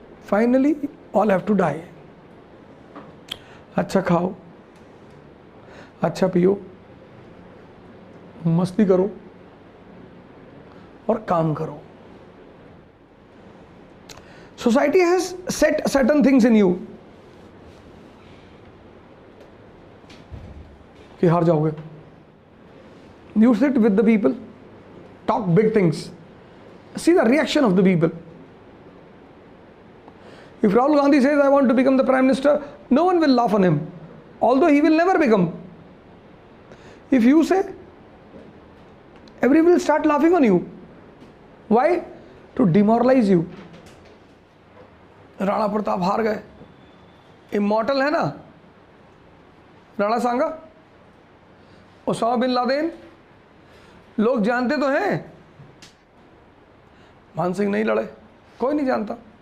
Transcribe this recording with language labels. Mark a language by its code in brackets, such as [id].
[en] Finally all have to die. [hi] अच्छा खाओ, अच्छा पियो, मस्ती करो और काम करो। [en] Society has set certain things in you [hi] कि हार जाओगे. [en] You sit with the people, talk big things, see the reaction of the people. If Rahul Gandhi says, I want to become the Prime Minister, no one will laugh on him, although he will never become. If you say, everyone will start laughing on you. Why? To demoralize you. [hi] Rana Pratap हार गए, immortal है ना राणा सांगा. Osama bin Laden लोग जानते तो हैं, मान सिंह नहीं लड़े, कोई नहीं जानता.